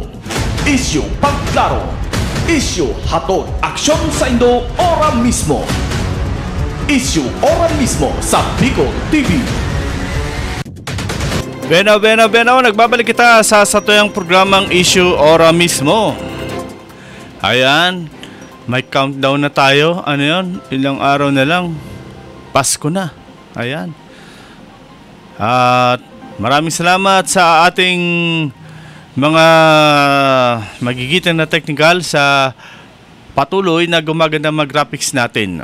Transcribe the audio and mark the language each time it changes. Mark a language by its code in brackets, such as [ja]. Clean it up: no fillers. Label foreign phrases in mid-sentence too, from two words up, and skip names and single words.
[bik] Isyu pangklaro. Isyu hatod aksyon sa Indo ora mismo. Isyu ora mismo sa Bicol TV. Bena, nagbabalik kita sa satuyang programang Issue Ora Mismo. [tl] Ayan, may countdown na tayo. Ano yun? Ilang araw na lang. Pasko na. Ayan. At maraming salamat sa ating mga magigitan na technical sa patuloy na gumaganda mga graphics natin.